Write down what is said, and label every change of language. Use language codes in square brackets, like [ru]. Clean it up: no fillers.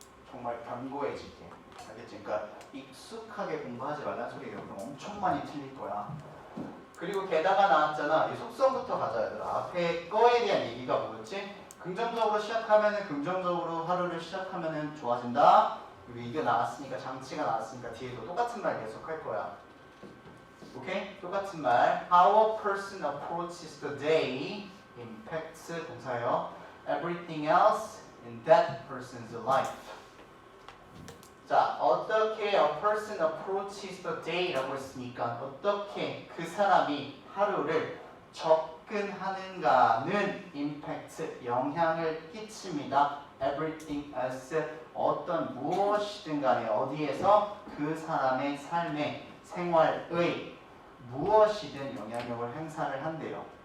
[ko] 정말 견고해지게. 알겠지? 그러니까 익숙하게 공부하지 말라는 소리가 엄청 많이 틀릴 거야. 그리고 게다가 나왔잖아. 이 속성부터 가자 얘들아. 앞에 거에 대한 얘기가 뭐였지? 긍정적으로 시작하면은 긍정적으로 하루를 시작하면은 좋아진다. 그리고 이게 나왔으니까 장치가 나왔으니까 뒤에도 똑같은 말 계속 할 거야. 오케이? 똑같은 말. [en] How a person approaches the day impacts [ko] 동사예요. [en] Everything else in that person's life. [ko] 자, 어떻게 [en] a person approaches the day [ko] 라고 했으니까 어떻게 그 사람이 하루를 접근하는가는 impact, 영향을 끼칩니다. Everything else, 어떤 무엇이든 간에 어디에서 그 사람의 삶의 생활의 무엇이든 영향력을 행사를 한대요.